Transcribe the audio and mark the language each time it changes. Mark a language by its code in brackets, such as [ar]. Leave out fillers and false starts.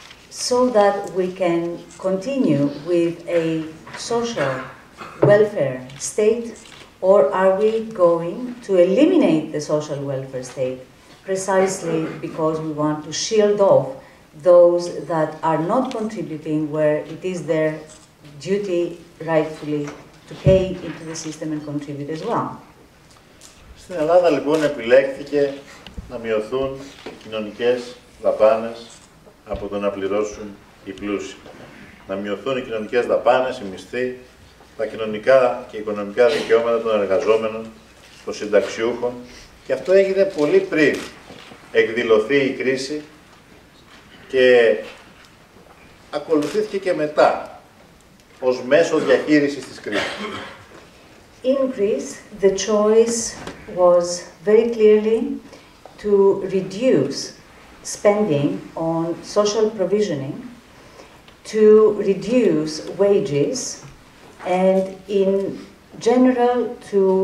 [en] so that we can continue with a social welfare state, or are we going to eliminate the social welfare state precisely because we want to shield off those that are not contributing where it is their duty rightfully to pay into the system and contribute as well? [el] Στην Ελλάδα λοιπόν επιλέχθηκε να μειωθούν οι κοινωνικές δαπάνες από το να πληρώσουν οι πλούσιοι. Να μειωθούν οι κοινωνικές δαπάνες, οι μισθοί, τα κοινωνικά και οικονομικά δικαιώματα των εργαζόμενων, των συνταξιούχων, και αυτό έγινε πολύ πριν εκδηλωθεί η κρίση και ακολουθήθηκε και μετά ως μέσο διαχείρισης της κρίσης. [en] In Greece, the choice was very clearly to reduce spending on social provisioning, to reduce wages, and in general to